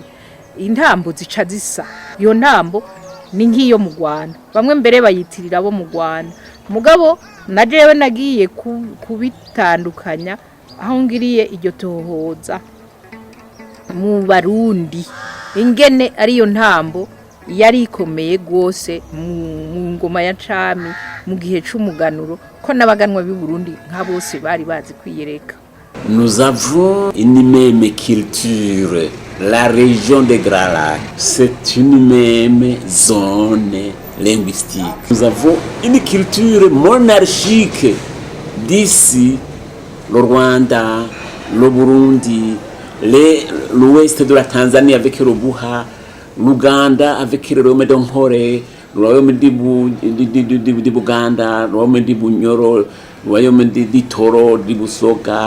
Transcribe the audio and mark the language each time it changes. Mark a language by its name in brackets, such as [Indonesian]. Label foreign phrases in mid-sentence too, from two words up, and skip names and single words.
[Rundi] intambo zica zisa iyo ntambo ni nk'iyo mu Rwanda bamwe mbere bayitirira abo mu Rwanda mugabo na jewe nagiye kubitandukanya aho ngiriye iryo tohoza mu Barundi ingene ariyo ntambo yari ikomeye gose mu ngoma ya cami mu gihe c'umuganuro ko nabaganwa b'i Burundi nka bose bari bazi kwiyereka. [French] Nous avons une même culture. La région des Grands Lacs, c'est une même zone linguistique. Nous avons une culture monarchique d'ici, le Rwanda, le Burundi, l'ouest de la Tanzanie avec le Buha, l'Ouganda avec le royaume d'Onkore, le royaume de Buganda, le royaume de Bunyoro, le royaume de Toro, de Busoga.